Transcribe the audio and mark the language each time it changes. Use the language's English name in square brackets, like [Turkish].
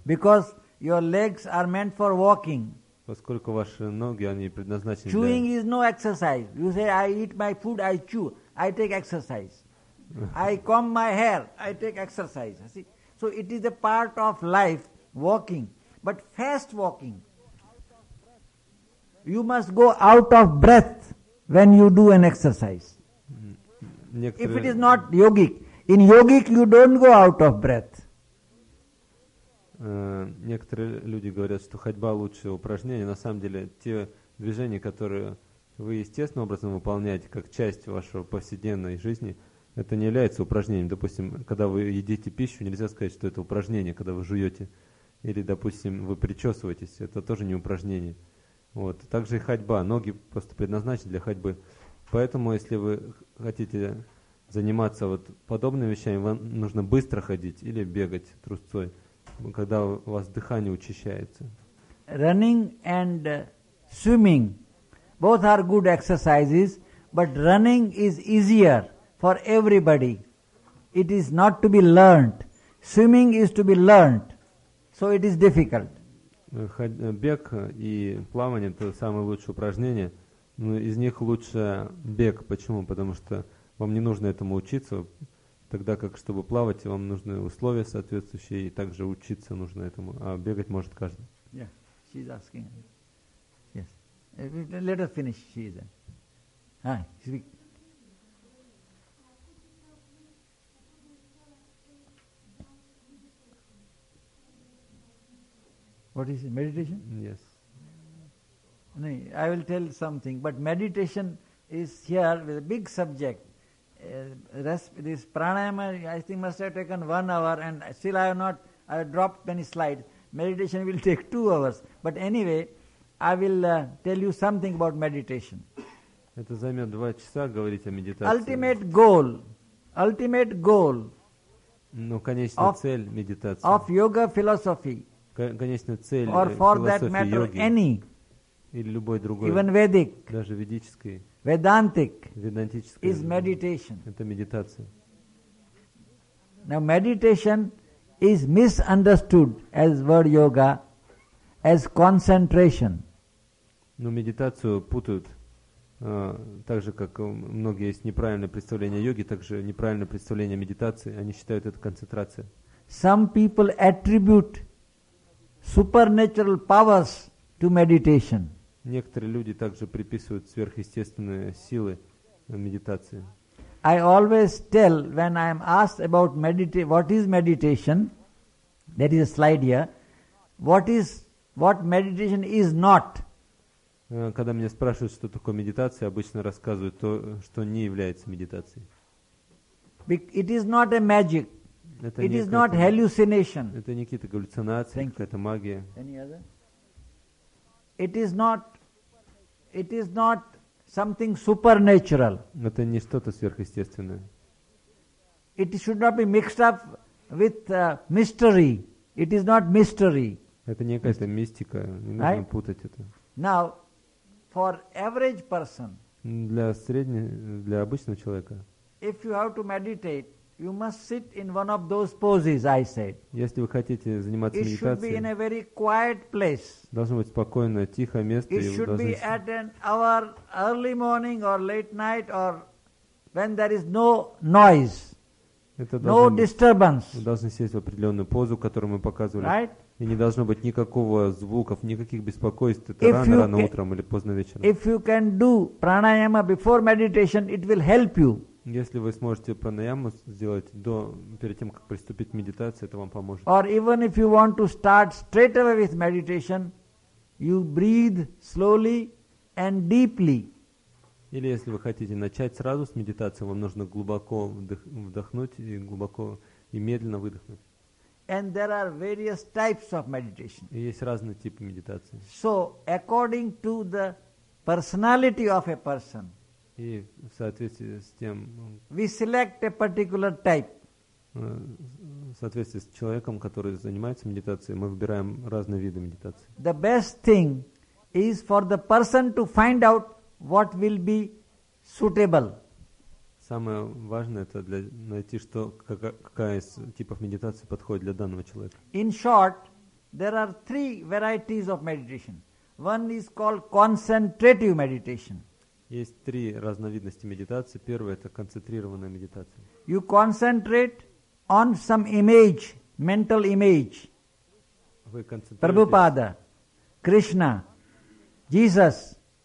[English] Because your legs are meant for walking. [Russian] Поскольку ваши ноги они предназначены. [English] Chewing is no exercise. You say I eat my food, I chew, I take exercise. I comb my hair, I take exercise. See? So it is a part of life, walking. But fast walking. You must go out of breath when you do an exercise. If it is not yogic. In yogic you don't go out of breath. [Russian] Некоторые люди говорят, что ходьба лучшее упражнение. На самом деле, те движения, которые вы естественным образом выполняете, как часть вашего повседневной жизни, это не является упражнением. Допустим, когда вы едите пищу, нельзя сказать, что это упражнение, когда вы жуете. Или, допустим, вы причесываетесь, это тоже не упражнение. Вот. Также и ходьба. Ноги просто предназначены для ходьбы. Поэтому, если вы хотите заниматься вот подобными вещами, вам нужно быстро ходить или бегать трусцой, когда у вас дыхание учащается. [English] Running and swimming, both are good exercises, but running is easier. For everybody, it is not to be learned. Swimming is to be learned, so it is difficult. [Russian] Бег и плавание – это самые лучшие упражнения. Но из них лучше бег. Почему? Потому что вам не нужно этому учиться, тогда как чтобы плавать, вам нужны условия соответствующие, и также учиться нужно этому. А бегать может каждый. [English] Yeah, she's asking. Yes. Let us finish. She's. Speak. What is it? Meditation? Yes. No, I will tell something. But meditation is here with a big subject. This pranayama, I think, must have taken 1 hour, and still I have dropped many slides. Meditation will take 2 hours. But anyway, I will tell you something about meditation. [Russian] Это займет 2 часа говорить о медитации. [English] Ultimate goal. [Russian] Ну, конечно, цель медитации. [English] Of yoga philosophy. [Russian] Конечно, цель [English] or for that matter, [Russian] йоги, [English] any, [Russian] или любой другой, [English] even Vedic, [Russian] даже ведической, [English] Vedantic, [Russian] ведантической, [English] is meditation. [Russian] Это медитация. [English] Now meditation is misunderstood as word yoga, as concentration. [Russian] Но медитацию путают, так же как многие есть неправильное представление о йоге, также неправильное представление о медитации. Они считают это концентрация. [English] Some people attribute supernatural powers to meditation. [Russian] Некоторые люди также приписывают сверхъестественные силы медитации. [English] I always tell when I am asked about what is meditation, there is a slide here, what meditation is not. [Russian] Когда меня спрашивают, что такое медитация, обычно рассказывают то, что не является медитацией. [English] It is not a magic. It is not hallucination. [Russian] Это не какие-то галлюцинации, какая-то магия. [English] Any other? It is not something supernatural. [Russian] Это не что-то сверхъестественное. [English] It should not be mixed up with mystery. It is not mystery. [Russian] Это не какая-то мистика, не нужно [English] right? [Russian] путать это. [English] Now, for average person. [Russian] Для обычного человека. [English] If you have to meditate, You must sit in one of those poses, I said. [Russian] Если вы хотите заниматься медитацией, [English] it should be in a very quiet place. [Russian] Должно быть спокойное, тихое место. [English] It should be at an hour early morning or late night or when there is no noise. [Russian] Это [English] no disturbance. [Russian] Вы должны сесть в определенную позу, которую мы показывали. [English] Right? [Russian] И не должно быть никакого звуков, никаких беспокойств. Это рано утром или поздно вечером. [English] If you can do pranayama before meditation, it will help you. [Russian] Если вы сможете пранаяму сделать до, перед тем, как приступить к медитации, это вам поможет. [English] Or even if you want to start straight away with meditation, you breathe slowly and deeply. [Russian] Или если вы хотите начать сразу с медитации, вам нужно глубоко вдохнуть и глубоко и медленно выдохнуть. [English] And there are various types of meditation. [Russian] И есть разные типы медитации. [English] So, according to the personality of a person, [Russian] и в соответствии с тем, [English] we select a particular type. [Russian] В соответствии с человеком, который занимается медитацией, мы выбираем разные виды медитации. [English] The best thing is for the person to find out what will be suitable. [Russian] Самое важное это для найти, что какая из типов медитации подходит для данного человека. [English] In short, there are three varieties of meditation. One is called concentrative meditation. [Russian] Есть три разновидности медитации. Первая это концентрированная медитация. [English] You concentrate on some image, mental image. [Russian] Вы концентрируетесь. Прабхупада, Кришна, Jesus.